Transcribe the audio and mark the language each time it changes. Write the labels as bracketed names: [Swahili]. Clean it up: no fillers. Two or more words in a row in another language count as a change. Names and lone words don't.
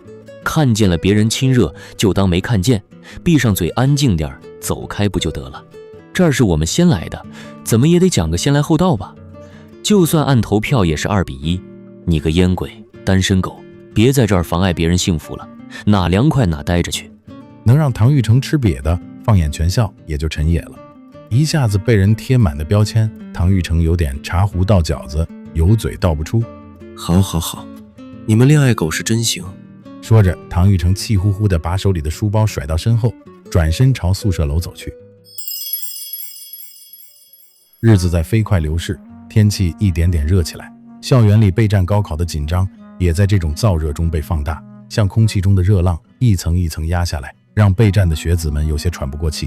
[Chinese] 看見了別人親熱，就當沒看見，閉上嘴安靜點，走開不就得了？這兒是我們先來的，怎麼也得講個先來後到吧？就算按投票也是2-1。你個煙鬼，單身狗，別在這兒妨礙別人幸福了，哪涼快哪待着去。能讓唐玉成吃瘪的，放眼全校也就陳野了。一下子被人貼滿的標籤，唐玉成有點茶壺倒餃子，有嘴倒不出。好好好，你們戀愛狗是真行。說着，唐玉成氣呼呼地把手裡的書包甩到身後，轉身朝宿舍樓走去。日子在飛快流逝，天氣一點點熱起來，校園裡備戰高考的緊張也在這種燥熱中被放大，像空氣中的熱浪一層一層壓下來，讓備戰的學子們有些喘不過氣。